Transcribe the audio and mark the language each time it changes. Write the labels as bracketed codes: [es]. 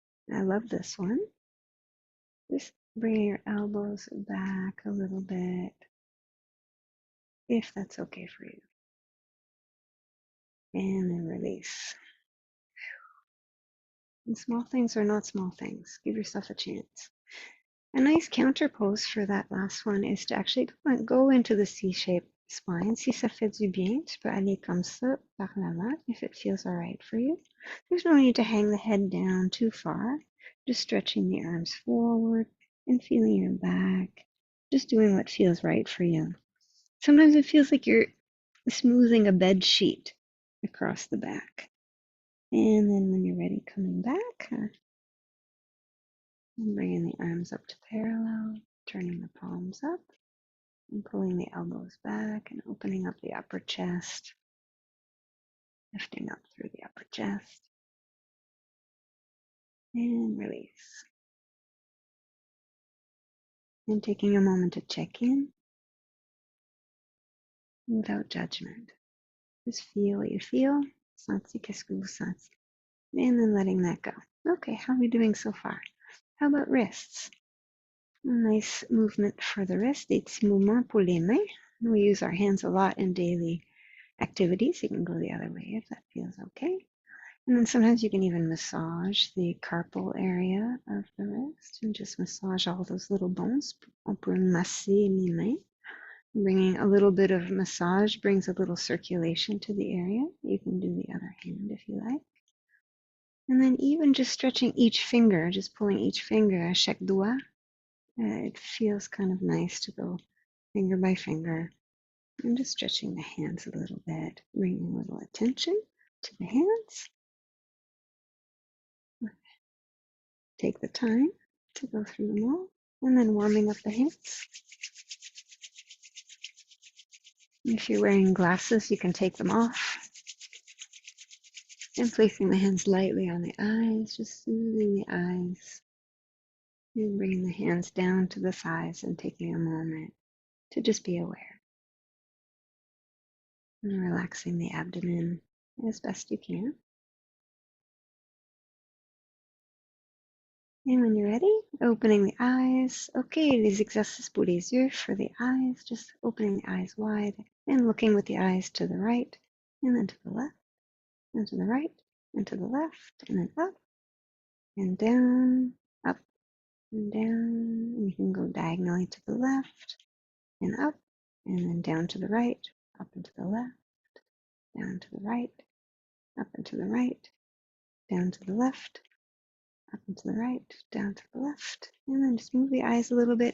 [en] I love this one. Just bring your elbows back a little bit, if that's okay for you. And then release. And small things are not small things. Give yourself a chance. A nice counter pose for that last one is to actually go into the C-shaped spine. [fr] Si ça fait du bien, tu peux aller comme ça par l'avant [en] if it feels all right for you. There's no need to hang the head down too far. Just stretching the arms forward and feeling your back. Just doing what feels right for you. Sometimes it feels like you're smoothing a bed sheet across the back. And then when you're ready, coming back, and bringing the arms up to parallel, turning the palms up, and pulling the elbows back and opening up the upper chest, lifting up through the upper chest, and release. And taking a moment to check in without judgment. Just feel what you feel. [fr] Senti qu'est-ce que vous sentez. [en] And then letting that go. Okay, how are we doing so far? How about wrists? Nice movement for the wrist, [fr] des petits mouvements pour les mains. [en] We use our hands a lot in daily activities. You can go the other way if that feels okay. And then sometimes you can even massage the carpal area of the wrist and just massage all those little bones. [fr] On peut masser mes mains. [en] Bringing a little bit of massage brings a little circulation to the area. You can do the other hand if you like. And then even just stretching each finger, just pulling each finger, [fr] à chaque doigt, [en] it feels kind of nice to go finger by finger. And just stretching the hands a little bit, bringing a little attention to the hands. Take the time to go through them all, and then warming up the hands. If you're wearing glasses, you can take them off. And placing the hands lightly on the eyes, just soothing the eyes. And bringing the hands down to the thighs and taking a moment to just be aware. And relaxing the abdomen as best you can. And when you're ready, opening the eyes. [fr] Okay, les exercices pour les yeux [en] for the eyes. Just opening the eyes wide and looking with the eyes to the right and then to the left and to the right and to the left and then up and down, up and down. And you can go diagonally to the left and up and then down to the right, up and to the left, down to the right, up and to the right, down to the left, up and to the right, down to the left, and then just move the eyes a little bit.